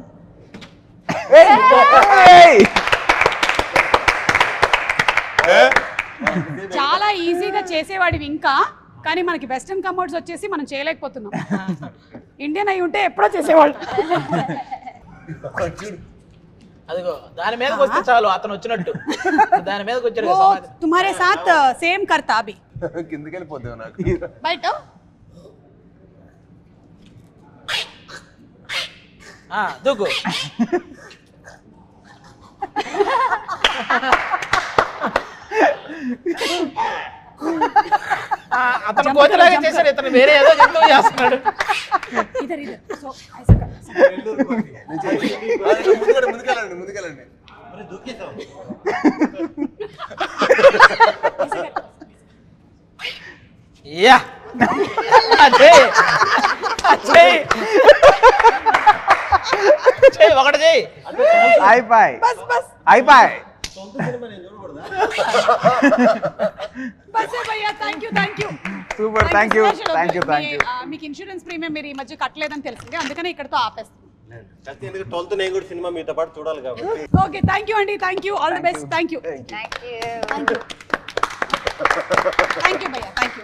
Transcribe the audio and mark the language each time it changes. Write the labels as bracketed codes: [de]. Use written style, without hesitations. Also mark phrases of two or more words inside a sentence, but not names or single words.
[te] చాలా ఈజీగా చేసేవాడివి ఇంకా, కానీ మనకి [en] western commodes [te] వచ్చేసి మనం చేయలేకపోతున్నాం. ఇండియన్ అయి ఉంటే ఎప్పుడో చేసేవాళ్ళు. అదిగో దాని మీదకి వస్తే చాలు, అతను వచ్చినట్టు. దాని మీదకి వచ్చాడు కదా సమాధి. [hi] तुम्हारे साथ सेम करता अभी. [te] కిందకి వెళ్ళిపోద్దాం నాకు. బయట దూకు. అతను కోతిలాగా చేశాడు, ఇతను వేరే ఏదో జంతువు చేస్తున్నాడు. [hi] इधर इधर। सो ऐसा कर. [te] ముందుకెళ్ళండి ముందుకెళ్ళండి. యా ఒకటి చెయ్యి. అయిపోయి [hi] बस बस [te] అయిపోయి. [hi] बस भैया. [en] Thank you. Super. Thank you. [te] మీకు [en] insurance premium [te] మీరు ఈ మధ్య కట్టలేదని తెలిసింది, అందుకనే ఇక్కడతో ఆపేస్తాం. ఎందుకు 12th నేను కూడా సినిమా మీతో పాటు చూడాలి కాబట్టి. [en] okay thank you అండి. Thank you. All the best. Thank you Thank you. భయ్యా. Thank you.